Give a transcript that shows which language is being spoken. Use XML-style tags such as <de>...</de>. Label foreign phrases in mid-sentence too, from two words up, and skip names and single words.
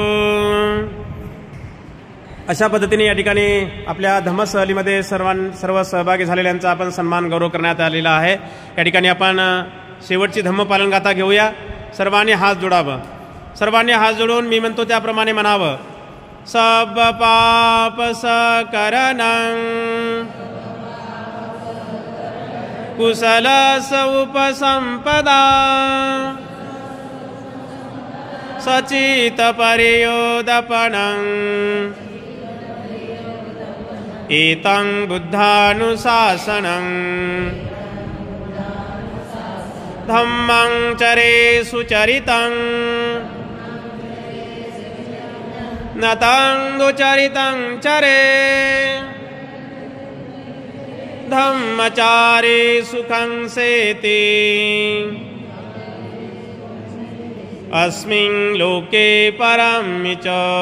<mr>अशा पद्धतीने या ठिकाणी आपल्या धम्मसहलीमध्ये सर्व सहभागी झालेल्यांचा आपण सन्मान गौरव करण्यात आलेला आहे। या ठिकाणी आपण शेवटची धम्मपालन गाथा घेऊया। सर्वांनी हात जोडावं। सर्वांनी हात जोडून मी म्हणतो त्याप्रमाणे म्हणावं।</mr> <pi>सब पाप सकरणं कुशल उपसंपदा सचित परियोदपनं एतं बुद्धानुशासनं धम्मं चरे सुचरितं नतं दुचरितं चरे धम्मचारे सुखं सेति अस्मिन् लोके परं च</pi>